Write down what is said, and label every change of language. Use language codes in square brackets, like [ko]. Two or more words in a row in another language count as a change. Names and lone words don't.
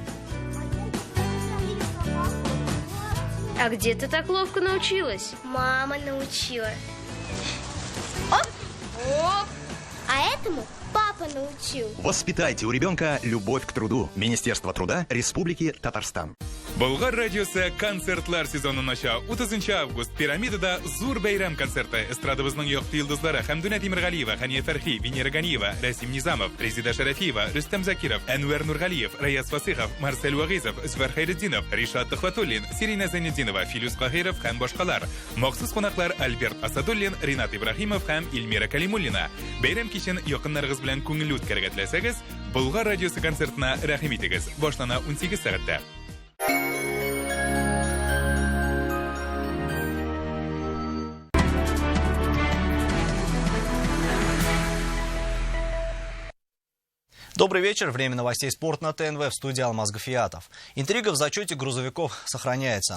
[ru] А где ты так ловко научилась? Мама научила. Оп! Оп! А этому папа научил. Воспитайте у ребенка любовь к труду. Министерство труда Республики Татарстан. [tt] Болгар радиосы концертлар сезонын ача 30 август пирамидада зур бәйрәм концерты. Эстрадыбызның якты йолдызлары Хәмдүнә Тимергалиева, Хәния Фәрхи, Венера Ганиева, Расим Низамов, Резида Шарафиева, Рөстәм Закиров, Әнвәр Нургалиев, Раяз Фасихов, Марсель Вагизов, Зөфәр Хәйретдинов, Ришат Төхвәтуллин, Сирина Зәйнетдинова, Филүс Каһиров һәм башкалар. Махсус кунаклар Альберт Асадуллин, Ринат Ибраһимов һәм Илмира Калимуллина. Бәйрәм кичен якыннарыгыз белән күңелле үткәрергә теләсәгез, Болгар радиосы концертына рәхим итегез. Башлана 18 сәгатьтә. [ru] Добрый вечер. Время новостей «Спорт» на ТНВ. В студии Алмаз Гафиятов. Интрига в зачете грузовиков сохраняется.